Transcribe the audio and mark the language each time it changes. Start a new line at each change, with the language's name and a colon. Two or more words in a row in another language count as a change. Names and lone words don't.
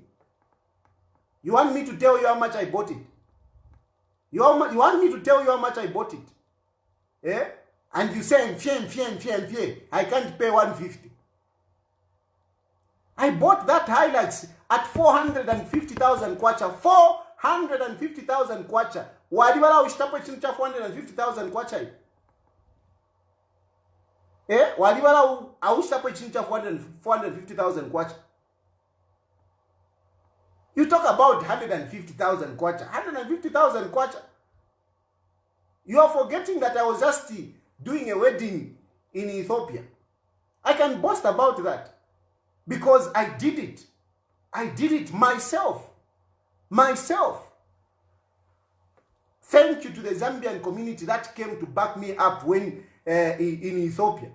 English: You want me to tell you how much I bought it? You want me to tell you how much I bought it? Yeah? And you say, I can't pay 150. I bought that Hilux at 450,000 kwacha. 450,000 kwacha. Wadiwala ushtapo chincha 450,000 kwacha. Wadiwala ushtapo chincha 450,000 kwacha. You talk about 150,000 kwacha. 150,000 kwacha. You are forgetting that I was just doing a wedding in Ethiopia. I can boast about that because I did it. I did it myself. Myself. Thank you to the Zambian community that came to back me up when in Ethiopia.